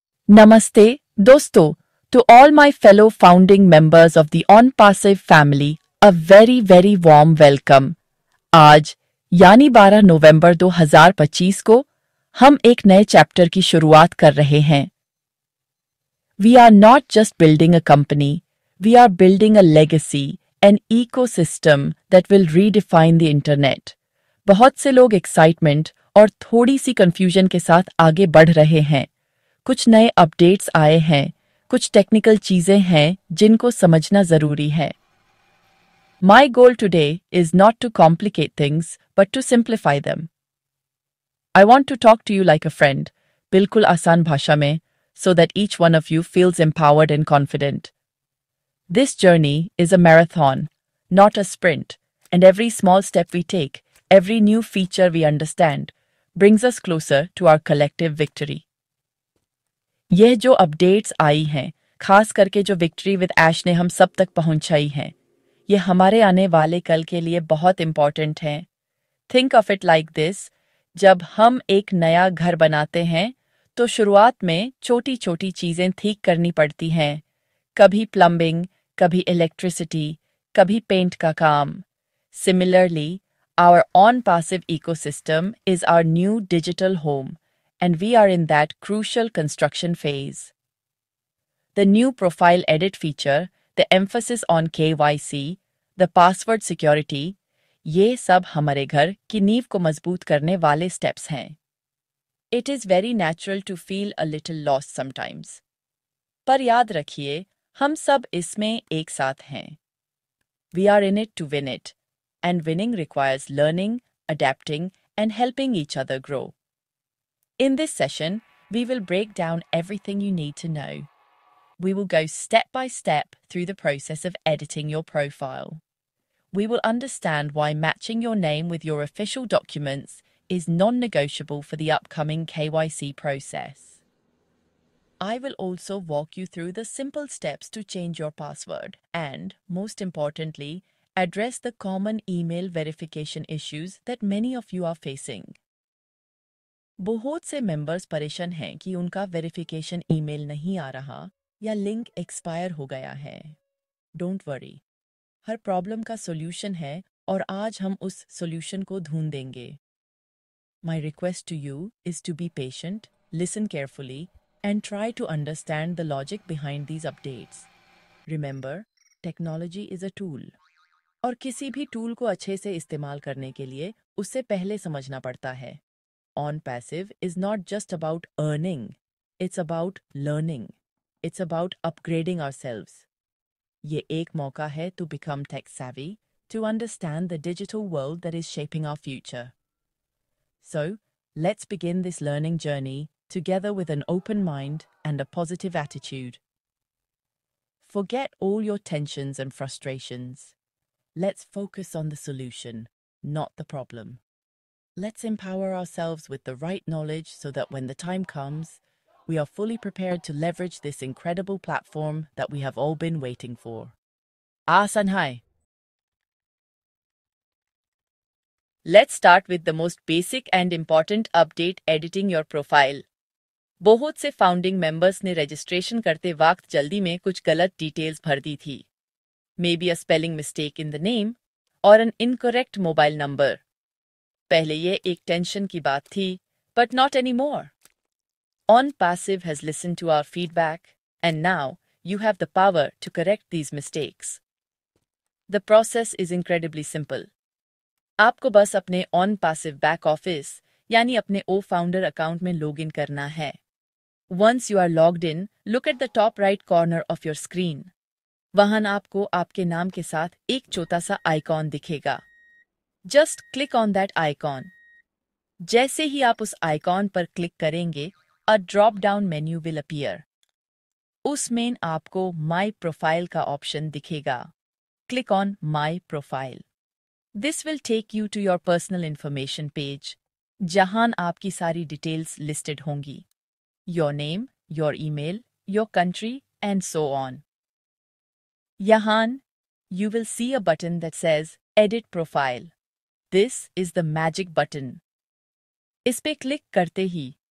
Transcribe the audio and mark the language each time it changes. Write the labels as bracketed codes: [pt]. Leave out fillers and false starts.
[hi] Namaste, dosto, [en] to all my fellow founding members of the OnPassive family, a very very warm welcome. [hi] आज यानी 12 नवंबर 2025 को हम एक नए चैप्टर की शुरुआत कर रहे हैं. [en] We are not just building a company, we are building a legacy, an ecosystem that will redefine the internet. [hi] बहुत से लोग एक्साइटमेंट और थोड़ी सी कंफ्यूजन के साथ आगे बढ़ रहे हैं. कुछ नए अपडेट्स आए हैं, कुछ टेक्निकल चीजें हैं जिनको समझना जरूरी है. [en] My goal today is not to complicate things, but to simplify them. I want to talk to you like a friend, [hi] बिल्कुल आसान भाषा में, [en] so that each one of you feels empowered and confident. This journey is a marathon, not a sprint, and every small step we take, every new feature we understand, brings us closer to our collective victory. [hi] यह जो updates आई हैं, खास करके जो victory with ऐश ने हम सब तक पहुंचाई हैं, ये हमारे आने वाले कल के लिए बहुत इंपॉर्टेंट हैं. [en] think of it like this, [hi] जब हम एक नया घर बनाते हैं तो शुरुआत में छोटी छोटी चीज़ें ठीक करनी पड़ती हैं. कभी प्लम्बिंग, कभी इलेक्ट्रिसिटी, कभी पेंट का काम. [en] Similarly, our OnPassive ecosystem is our new digital home, and we are in that crucial construction phase. The new profile edit feature, the emphasis on KYC, the password security, [hi] ये सब हमारे घर की नींव को मजबूत करने वाले [en] steps हैं. It is very natural to feel a little lost sometimes. [hi] पर याद रखिए, हम सब इसमें एक साथ हैं. [en] We are in it to win it, and winning requires learning, adapting, and helping each other grow. In this session, we will break down everything you need to know. We will go step by step through the process of editing your profile. We will understand why matching your name with your official documents is non-negotiable for the upcoming KYC process. I will also walk you through the simple steps to change your password and, most importantly, address the common email verification issues that many of you are facing. [hi] बहुत से members परेशान हैं कि उनका verification email नहीं आ रहा या link expire हो गया है. [en] don't worry, [hi] हर प्रॉब्लम का सॉल्यूशन है और आज हम उस सॉल्यूशन को ढूंढेंगे. [en] My request to you is to be patient, listen carefully, and try to understand the logic behind these updates. Remember, technology is a tool. [hi] और किसी भी टूल को अच्छे से इस्तेमाल करने के लिए उससे पहले समझना पड़ता है. [en] OnPassive is not just about earning, it's about learning. It's about upgrading ourselves. [hi] ये एक मौका है [en] to become tech savvy, to understand the digital world that is shaping our future. So, let's begin this learning journey together with an open mind and a positive attitude. Forget all your tensions and frustrations. Let's focus on the solution, not the problem. Let's empower ourselves with the right knowledge so that when the time comes, we are fully prepared to leverage this incredible platform that we have all been waiting for. Sanhai. Let's start with the most basic and important update, editing your profile. [hi] बहुत से founding members ने registration करते वक्त जल्दी में कुछ गलत details भर दी थी. [en] Maybe a spelling mistake in the name or an incorrect mobile number. [hi] पहले ये एक टेंशन की बात थी, [en] but not anymore. OnPassive has listened to our feedback, and now you have the power to correct these mistakes. The process is incredibly simple. [hi] आपको बस अपने OnPassive back office यानी अपने O-Founder account में login करना है. [en] Once you are logged in, look at the top right corner of your screen. [hi] वहां आपको आपके नाम के साथ एक छोटा सा आइकॉन दिखेगा. [en] Just click on that icon. [hi] जैसे ही आप उस आइकॉन पर क्लिक करेंगे, [en] a drop down menu will appear. [hi] उसमें आपको My Profile का ऑप्शन दिखेगा. [en] Click on My Profile. This will take you to your personal information page, [hi] जहां आपकी सारी डिटेल्स लिस्टेड होंगी. [en] Your name, your email, your country, and so on. [hi] यहाँ [en] you will see a button that says Edit Profile. This is the magic button. [hi] इस पे click करते ही